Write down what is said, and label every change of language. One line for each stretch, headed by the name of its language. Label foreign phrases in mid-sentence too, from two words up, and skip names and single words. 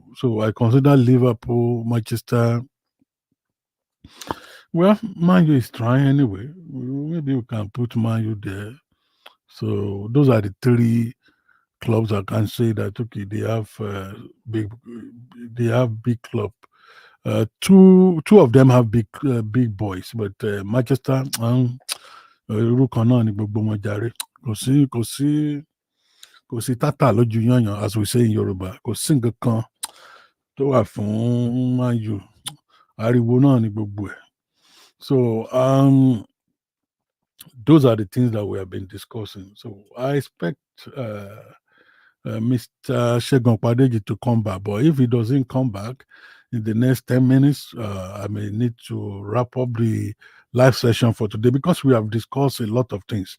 English: So I consider Liverpool, Manchester. Well, Man U is trying anyway. Maybe we can put Man U there. So those are the three clubs I can say that okay, they have big club. Two of them have big boys, but Manchester
Yoruba: irú kan náà ni gbogbo wọn jàre. Kò sí tátà lójú yànyàn,
English: as we say in Yoruba.
Yoruba: Kò sí nǹkan kan tó wà fún Man U. Ariwo náà ni gbogbo ẹ̀.
English: So those are the things that we have been discussing. So I expect Mr. Segun Padeji to come back, but if he doesn't come back in the next 10 minutes, I may need to wrap up the live session for today because we have discussed a lot of things.